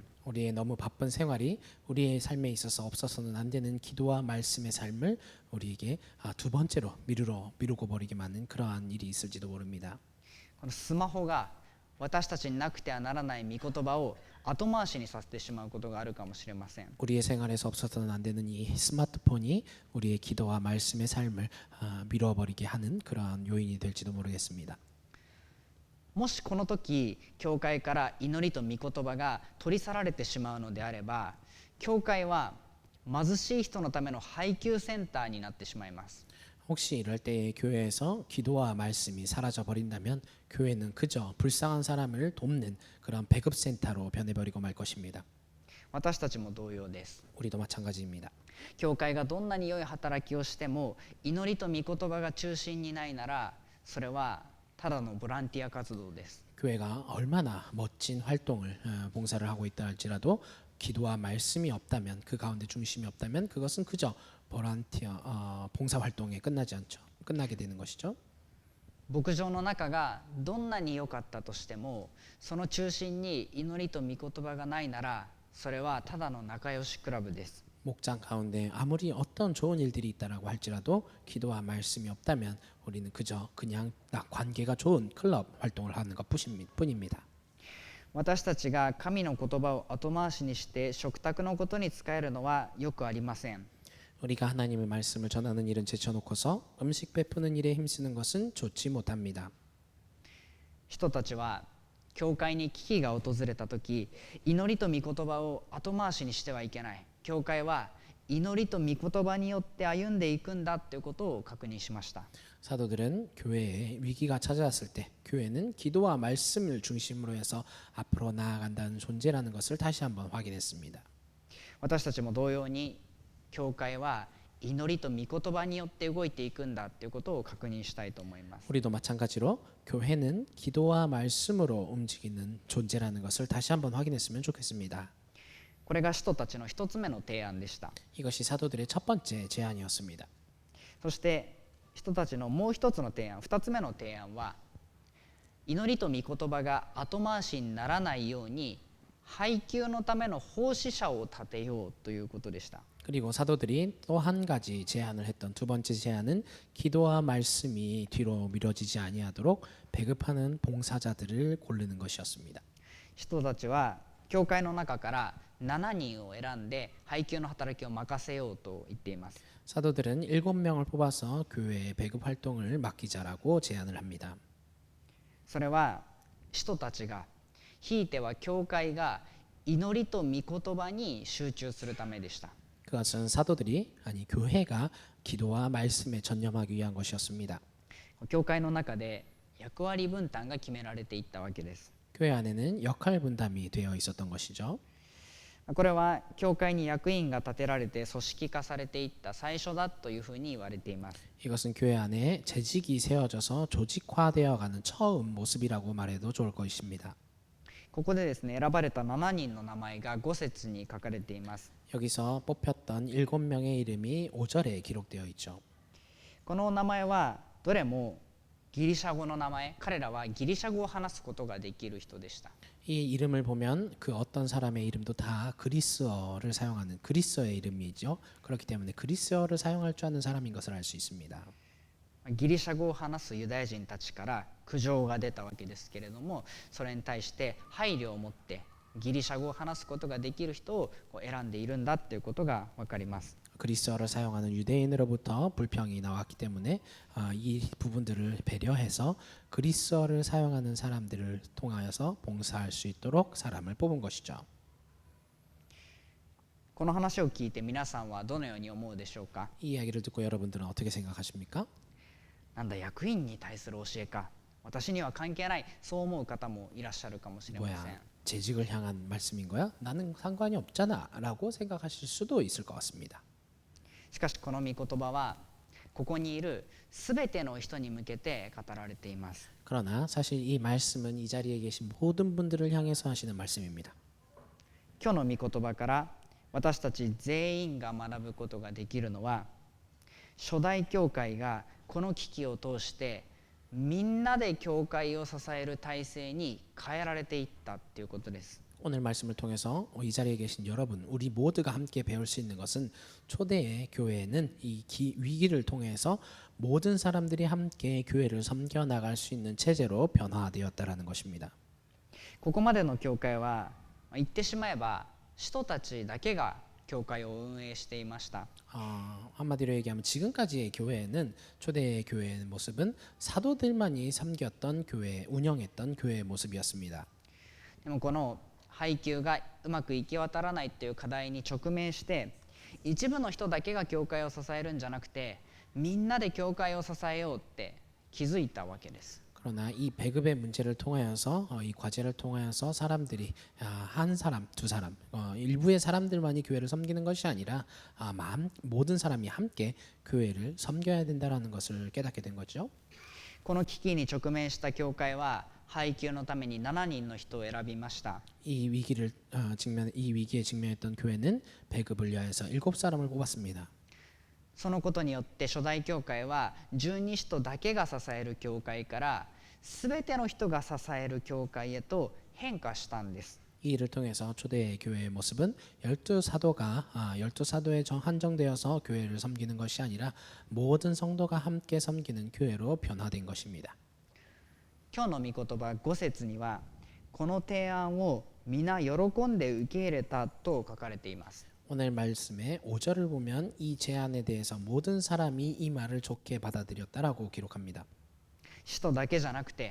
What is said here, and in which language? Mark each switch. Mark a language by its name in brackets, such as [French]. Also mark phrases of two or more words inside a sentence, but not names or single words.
[Korean] 우리의 너무 바쁜 생활이 우리의 삶에 있어서 없어서는 안 되는 기도와 말씀의 삶을 우리에게 두 번째로 미루고 버리게 만든 그러한 일이 있을지도 모릅니다. [Japanese] このスマホが私たちになくてはならない御言葉を後回しにさせてしまうことがあるかもしれません。 [Korean] 우리의 생활에서 없어서는 안 되는 이 스마트폰이 우리의 기도와 말씀의 삶을 미뤄버리게 하는 그러한 요인이 될지도 모르겠습니다. [Japanese] もしこの時教会から祈りと御言葉が取り去られてしまうのであれば、教会は貧しい人のための配給センターになってしまいます。 [Korean] 혹시 이럴 때 교회에서 기도와 말씀이 사라져 버린다면 교회는 그저 불쌍한 사람을 돕는 그런 배급센터로 변해버리고 말 것입니다. [Japanese] 私たちも同様です。 [Korean] 우리도 마찬가지입니다. [Japanese] 教会がどんなに良い働きをしても祈りと御言葉が中心にないなら、それはただのボランティア活動です。 [Korean] 교회가 얼마나 멋진 활동을 봉사를 하고 있다 할지라도 기도와 말씀이 없다면 그 가운데 중심이 없다면 그것은 그저 보란티어 봉사 활동에 끝나게 되는 것이죠. [Japanese] 牧場の中がどんなに良かったとしてもその中心に祈りと御言葉がないならそれはただの仲良しクラブです。 [Korean] 목장 가운데 아무리 어떤 좋은 일들이 있다라고 할지라도 기도와 말씀이 없다면 우리는 그냥 관계가 좋은 클럽 활동을 하는 것뿐입니다. [Japanese] 私たちが神の言葉を後回しにして食卓のことに使えるのはよくありません。 [Korean] 우리가 하나님의 말씀을 전하는 일은 제쳐놓고서 음식 베푸는 일에 힘쓰는 것은 좋지 못합니다. [Japanese] 人たちは教会に危機が訪れた時、祈りと御言葉を後回しにしてはいけない。教会は祈りと御言葉によって歩んでいくんだということを確認しました。 [Korean] 사도들은 교회에 위기가 찾아왔을 때 교회는 기도와 말씀을 중심으로 해서 앞으로 나아간다는 존재라는 것을 다시 한번 확인했습니다. [Japanese] 私たちも同様に教会は祈りと御言葉によって動いていくんだということを確認したいと思います。 [Korean] 우리도 마찬가지로 교회는 기도와 말씀으로 움직이는 존재라는 것을 다시 한번 확인했으면 좋겠습니다. [Japanese] これが使徒たちの一つ目の提案でした。 [Korean] 이것이 사도들의 첫 번째 제안이었습니다. [Japanese] そして人たちのもう一つの提案、二つ目の提案は、祈りと御言葉が後回しにならないように配給のための奉仕者を立てようということでした。 [Korean] 그리고 사도들이 또 한 가지 제안을 했던 두 번째 제안은 기도와 말씀이 뒤로 미뤄지지 아니하도록 배급하는 봉사자들을 고르는 것이었습니다. [Japanese] 人たちは教会の中から7人を選んで配給の働きを任せようと言っています。 [Korean] 사도들은 7명을 뽑아서 교회의 배급 활동을 맡기자라고 제안을 합니다. [Japanese] それは使徒たちが、ひいては教会が祈りと御言葉に集中するためでした。 [Korean] 그것은 사도들이 아니 교회가 기도와 말씀에 전념하기 위한 것이었습니다. [Japanese] 教会の中で役割分担が決められていったわけです。 [Korean] 교회 안에는 역할 분담이 되어 있었던 것이죠. [Japanese] これは教会に役員が立てられて組織化されていった最初だというふうに言われています。 [Korean] 이것은 교회 안에 재직이 세워져서 조직화되어가는 처음 모습이라고 말해도 좋을 것입니다. [Japanese] ここでですね、選ばれた7人の名前が5節に書かれています。 [Korean] 여기서 뽑혔던 7명의 이름이 5절에 기록되어 있죠. [Japanese] この名前はどれもギリシャ語の名前、彼らはギリシャ語を話すことができる人でした。 [Korean] 이 이름을 보면 그 어떤 사람의 이름도 다 그리스어를 사용하는 그리스어의 이름이죠. 그렇기 때문에 그리스어를 사용할 줄 아는 사람인 것을 알 수 있습니다. [Japanese] ギリシャ語を話すユダヤ人たちから苦情が出たわけですけれども、それに対して配慮を持ってギリシャ語を話すことができる人を選んでいるんだということが分かります。 [Korean] 그리스어를 사용하는 유대인으로부터 불평이 나왔기 때문에 이 부분들을 배려해서 그리스어를 사용하는 사람들을 통하여서 봉사할 수 있도록 사람을 뽑은 것이죠. [Japanese] この話を聞いて皆さんはどのように思うでしょうか。 [Korean] 이 이야기를 듣고 여러분들은 어떻게 생각하십니까? [Japanese] なんだ役員に対する教えか、私には関係ない、そう思う方もいらっしゃるかもしれません。 [Korean] 뭐야, 재직을 향한 말씀인 거야? 나는 상관이 없잖아 라고 생각하실 수도 있을 것 같습니다. [Japanese] しかしこの御言葉はここにいるすべての人に向けて語られています。 [Korean] 그러나 사실 이 말씀은 이 자리에 계신 모든 분들을 향해서 하시는 말씀입니다. [Japanese] 今日の御言葉から私たち全員が学ぶことができるのは、初代教会がこの危機を通してみんなで教会を支える体制に変えられていったということです。 [Korean] 오늘 말씀을 통해서 이 자리에 계신 여러분, 우리 모두가 함께 배울 수 있는 것은 초대의 교회는 이 위기를 통해서 모든 사람들이 함께 교회를 섬겨 나갈 수 있는 체제로 변화되었다라는 것입니다. [Japanese] ここまでの教会は言ってしまえば使徒たちだけが教会を運営していました。 [Korean] 한마디로 얘기하면 지금까지의 교회는 초대의 교회의 모습은 사도들만이 섬겼던 교회, 운영했던 교회의 모습이었습니다. [Japanese] でもこの配給がうまく行き渡らないという課題に直面して、一部の人だけが教会を支えるんじゃなくてみんなで教会を支えようって気づいたわけです。 [Korean] 그러나 이 배급의 문제를 통하여서 이 과제를 통하여서 사람들이 한 사람, 두 사람, 일부의 사람들만이 교회를 섬기는 것이 아니라 모든 사람이 함께 교회를 섬겨야 된다라는 것을 깨닫게 된 거죠. [Japanese] この危機に直面した教会は配給のために7人の人を選びました。 [Korean] 이 위기에 직면했던 교회는 배급을 위하여서 7사람을 뽑았습니다. [Japanese] そのことによって初代教会は十二使徒だけが支える教会から全ての人が支える教会へと変化したんです。 [Korean] 이 일을 통해서 초대 교회의 모습은 12사도에 한정되어서 교회를 섬기는 것이 아니라 모든 성도가 함께 섬기는 교회로 변화된 것입니다. [Japanese] 今日の御言葉5節にはこの提案を皆喜んで受け入れたと書かれています。 [Korean] 오늘 말씀의 5절을 보면 이 제안에 대해서 모든 사람이 이 말을 좋게 받아들였다라고 기록합니다.